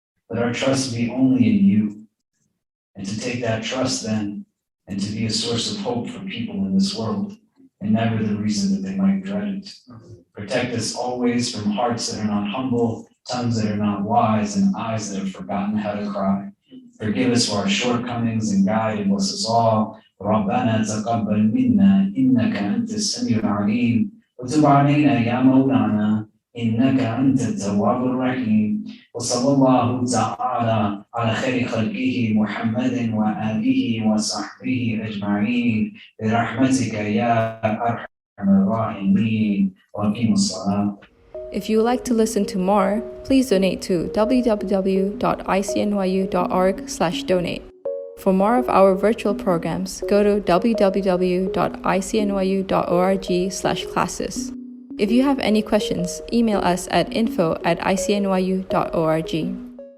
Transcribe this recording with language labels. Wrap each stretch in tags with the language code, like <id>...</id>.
<en>Let our trust be only in you, and to take that trust then, and to be a source of hope for people in this world, and never the reason that they might dread it. Protect us always from hearts that are not humble, tongues that are not wise, and eyes that have forgotten how to cry. Forgive us for our shortcomings and guide and bless us all.</en> <ar>ربنا تقبل منا إنك أنت السميع العليم وتب علينا يا مولانا إنك أنت التواب الرحيم وصلى الله تعالى على خير خلقه محمد وآله وصحبه أجمعين برحمتك يا أرحم الراحمين وأقيموا الصلاة.</ar> <en>If you would like to listen to more, please donate to www.icnyu.org/donate. For more of our virtual programs, go to www.icnyu.org/classes. If you have any questions, email us at info@icnyu.org.</en>